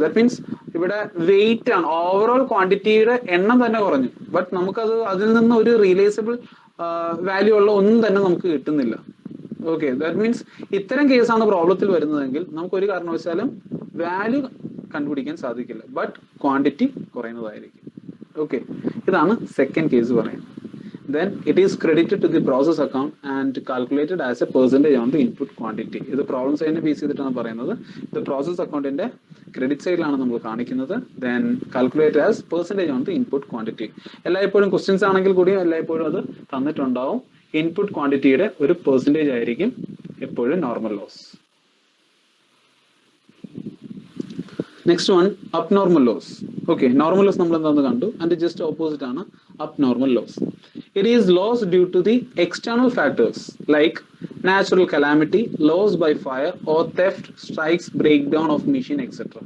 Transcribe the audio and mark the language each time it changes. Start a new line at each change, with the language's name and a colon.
Malayalam: That means ഇവിടെ wait ആണ്, overall ക്വാണ്ടിറ്റിയുടെ എണ്ണം തന്നെ കുറഞ്ഞു, ബട്ട് നമുക്കത് അതിൽ നിന്ന് ഒരു റിയലൈസബിൾ വാല്യൂ ഉള്ള ഒന്നും തന്നെ നമുക്ക് കിട്ടുന്നില്ല. ഓക്കെ, ദാറ്റ് മീൻസ് ഇത്തരം കേസാണ് പ്രോബ്ലത്തിൽ വരുന്നതെങ്കിൽ നമുക്ക് ഒരു കാരണവശാലും വാല്യൂ കണ്ടുപിടിക്കാൻ സാധിക്കില്ല, ബട്ട് ക്വാണ്ടിറ്റി കുറയുന്നതായിരിക്കും. ഓക്കെ, ഇതാണ് സെക്കൻഡ് കേസ് പറയുന്നത്.
English: Then it is credited to the process account and calculated as a percentage on the input quantity.
Malayalam: ഇത് പ്രോബ്ലം സൈഡിനെ ബേസ് ചെയ്തിട്ടാണ് പറയുന്നത്. ഇത് പ്രോസസ് അക്കൗണ്ടിന്റെ ക്രെഡിറ്റ് സൈഡിലാണ് നമ്മൾ കാണിക്കുന്നത്.
English: Then calculate as percentage on the input quantity.
Malayalam: എല്ലായ്പ്പോഴും ക്വസ്റ്റ്യൻസ് ആണെങ്കിൽ കൂടിയും എല്ലായ്പ്പോഴും അത് തന്നിട്ടുണ്ടാവും. ഇൻപുട്ട് ക്വാണ്ടിറ്റിയുടെ ഒരു പെർസെന്റേജ് ആയിരിക്കും എപ്പോഴും normal loss. Next one abnormal loss. Okay, normal loss നമ്മൾ എന്താണെന്ന് കണ്ടു, ആൻഡ് ജസ്റ്റ് ഓപ്പോസിറ്റ് ആണ് abnormal loss.
English: It is loss due to the external factors like natural calamity, loss by fire or theft, strikes, breakdown of machine, etc.